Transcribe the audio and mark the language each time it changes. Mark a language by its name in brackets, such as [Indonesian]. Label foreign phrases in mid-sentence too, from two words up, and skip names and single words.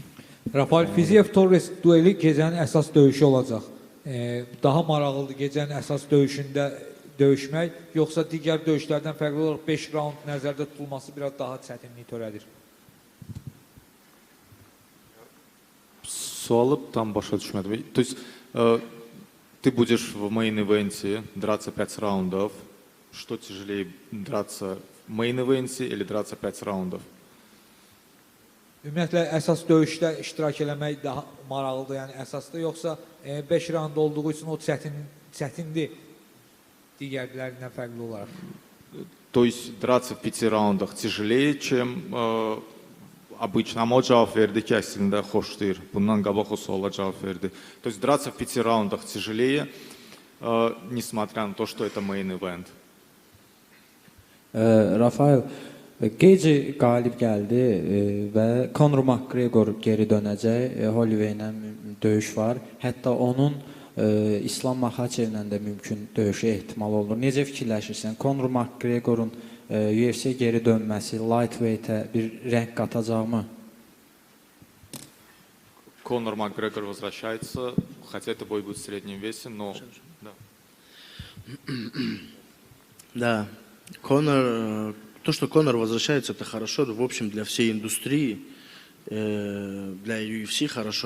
[Azerbaijani] Rafael Fiziev-Torres dueli gecənin əsas döyüşü olacaq. Daha maraqlıdır gecənin əsas döyüşündə döyüşmək, yoxsa digər döyüşlərdən fərqli olaraq 5 raund nəzərdə tutulması biraz daha çətinlik törədir? Sualı tam başa düşmədim. [Russian] То есть ты будешь в мейн-ивенте драться 5 раундов. Что тяжелее, драться в мейн-ивенте или драться 5 раундов? [Azerbaijani] Ümumiyyətlə, əsas döyüşdə iştirak eləmək daha maraqlıdır, yəni əsasda, yoxsa 5 raund olduğu üçün o çətindir digərlərindən fərqli olaraq? [Russian] То есть драться в 5 раундах тяжелее, чем обычно. [Azerbaijani] Ama o cavab verdi ki, əslində xoşlayır. Bundan qabaq o suala cavab verdi. [Russian] То есть драться в 5 раундах тяжелее, несмотря на то, что это [English] main event. [Azerbaijani] Rafael, Geyci qalib gəldi və Conor McGregor geri dönəcək. Holloway ilə döyüş var. Hətta onun İslam Makhaçevlə də mümkün döyüşə ehtimal olur. Necə fikirləşirsən? Conor McGregorun UFC geri dönməsi lightweight-ə bir rəng qatacaqmı? [Russian] Конор Макгрегор возвращается, хотя это бой будет в среднем весе, но... Да. Да, Конор, то, что Конор возвращается, это хорошо, в общем, для всей индустрии, для UFC хорошо.